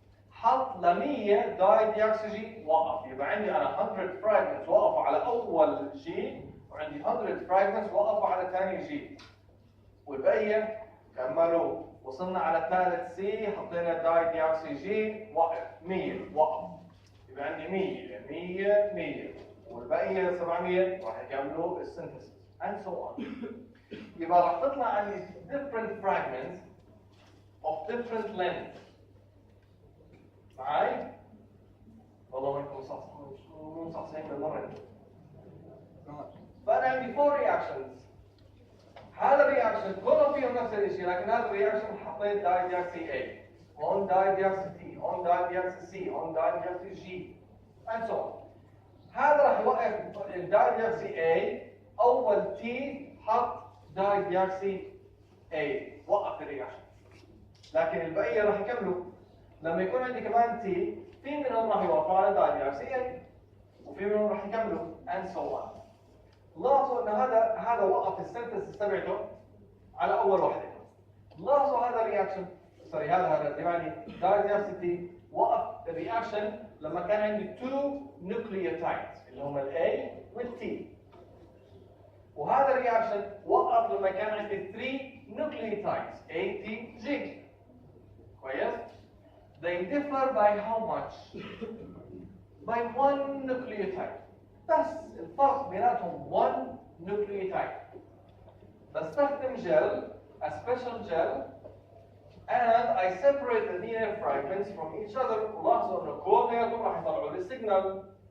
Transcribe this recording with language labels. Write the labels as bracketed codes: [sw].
[ar] حط ل 100 داي ديوكسي جي وقف. يبقى عندي انا 100 فراجمنتس وقفوا على اول جي وعندي 100 فراجمنتس وقفوا على ثاني جي والبقيه كملوا. وصلنا على ثالث سي حطينا داي ديوكسي جي وقف 100 وقف. يبقى عندي 100 والبقيه 700 راح يكملوا السنتسيس [en] and so on. [ar] يبقى راح تطلع عندي [en] different fragments of different length. [ar] معاي؟ والله ما يكون صح مو مصحصحين بالمرة. فأنا عندي 4 reactions. هذا الرياكشن كلهم فيهم نفس الشيء، لكن هذا الرياكشن حطيت داي ديوكسي A، هون داي ديوكسي T، هون داي ديوكسي C، هون داي ديوكسي G [en] and so on. [ar] هذا راح يوقف الداي ديوكسي A. أول T حط داي ديوكسي A وقف الرياكشن، لكن البقيه راح يكملوا. لما يكون عندي كمان تي في منهم راح يوقفوا على داي ديوكسي A وفي منهم راح يكملوا and so on. لاحظوا ان هذا وقف السنتسس تبعته على اول وحده. لاحظوا هذا الرياكشن هذا يعني داي ديوكسي تي وقف الرياكشن لما كان عندي 2 نيوكليوتايدز اللي هم الاي والتي. وهذا الرياكشن وقف لما كان عندي 3 nucleotides A, T, G. كويس؟ [en] They differ by how much? By 1 nucleotide. [ar] بس الفرق بيناتهم 1 nucleotide. بستخدم [en] gel, a special gel, and I separate the DNA fragments from each other. [ar] ولاحظوا انه كلهم راح يطلعوا لي سيجنال.